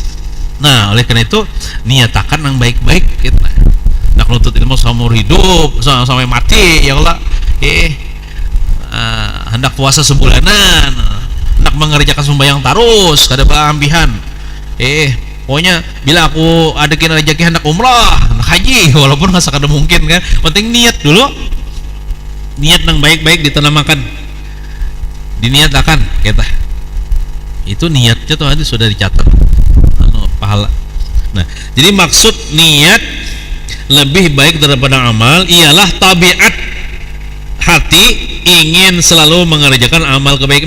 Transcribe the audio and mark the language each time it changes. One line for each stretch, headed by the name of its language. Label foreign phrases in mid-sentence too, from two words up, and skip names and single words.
Indonesian: Nah oleh karena itu niatakan yang baik-baik kita nak nuntut ilmu seumur hidup sampai mati ya Allah.
Banjar: Hendak puasa sebulanan, hendak mengerjakan sembahyang tarus kada ambihan.
Indonesian: Pokoknya bila aku ada kena rezeki hendak umrah, hendak haji, walaupun nggak sekadar mungkin kan, penting niat dulu, niat yang baik-baik ditanamkan, diniatakan kita. Itu niatnya tuh nanti sudah dicatat pahala. Nah jadi maksud niat lebih baik daripada amal ialah tabiat hati ingin selalu mengerjakan amal kebaikan.